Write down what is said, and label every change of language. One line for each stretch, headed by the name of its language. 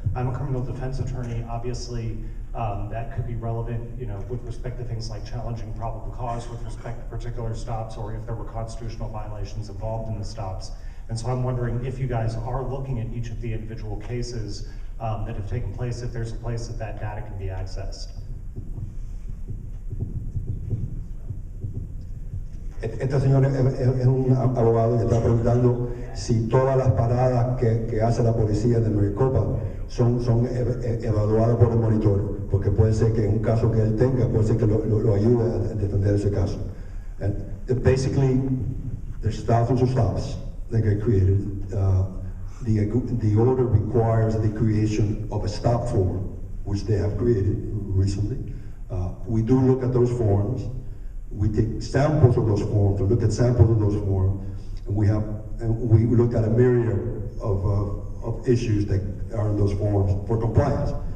English: I'm a criminal defense attorney. Obviously, that could be relevant, with respect to things like challenging probable cause with respect to particular stops, or if there were constitutional violations involved in the stops. And so I'm wondering if you guys are looking at each of the individual cases that have taken place, if there's a place that data can be accessed.
Spanish: Este señor es un abogado que está preguntando si todas las paradas que hace la policía de Maricopa son evaluadas por el monitor, porque puede ser que en un caso que él tenga, puede ser que lo ayude a defender ese caso.
English: And basically, there's thousands of stops that get created. The order requires the creation of a stop form, which they have created recently. We do look at those forms. We take samples of those forms, or look at samples of those forms, and we look at a myriad of issues that are in those forms for compliance.